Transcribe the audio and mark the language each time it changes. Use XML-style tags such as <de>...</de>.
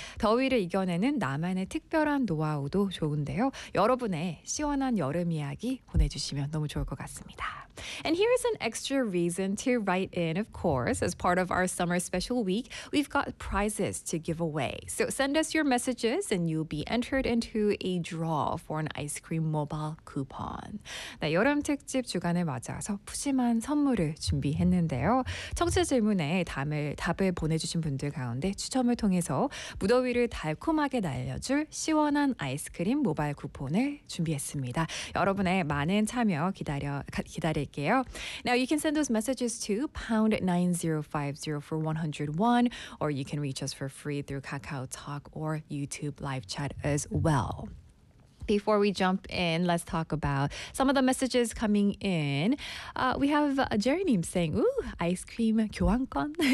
<ko>더위를 이겨내는 나만의 특별한 노하우도 좋은데요. 여러분의 시원한 여름 이야기 보내주시면 너무 좋을 것 같습니다.</ko> <en>And here's an extra reason to write in, of course. As part of our summer special week, we've got prizes to give away. So send us your messages and you'll be entered into a draw for an ice cream mobile coupon.</en> <ko>네, 여름 특집 주간을 맞아서 푸짐한 선물을 준비했는데요. 청취자 질문에 답을 보내주신 분들 가운데 추첨을 통해서 무더위를 달콤하게 날려줄 시원한 아이스크림 모바일 쿠폰을 준비했습니다. 여러분의 많은 참여 기다릴게요.</ko> <en>Now you can send those messages to #9050 for 101 or you can reach us for free through KakaoTalk or YouTube live chat as well. Before we jump in, let's talk about some of the messages coming in. We have Jeremy saying, ooh, ice cream 교환권.</en>